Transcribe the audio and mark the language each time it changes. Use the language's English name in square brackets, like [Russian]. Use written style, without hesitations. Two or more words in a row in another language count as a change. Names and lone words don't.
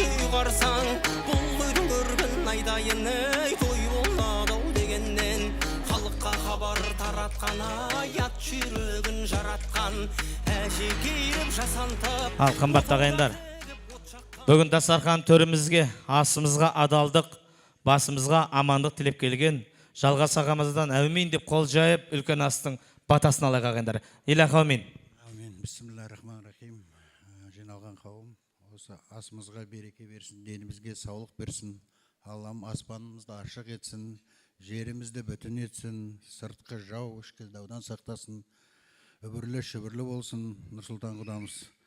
[Kazakh] ұйғарсаң, бұл үйдің көргін айдайыны той болады дегеннен, халыққа хабар таратқан аят жүрегін жаратқан, әже кейіп жасантып. Ал қымбатты ағайындар, бүгін дастархан төрімізге, асымызға адалдық, басымызға амандық тілеп келген Жалғас ағамыздан әумин деп қол жайып, үлкен астың батасын алайық ағайындар. Илах әумин. Амин. [Arabic] بسم الله الرحمن الرحيم. [Kazakh] Жиналған қауым, осы асымызға береке берсін, денімізге саулық берсін. Аллам аспанымызды ашық етсін, жерімізді бүтін етсін, сыртқы жау, ішкі даудан сақтасын. Үбірлі шүбірлі болсын Нұрсұлтан құдамыз.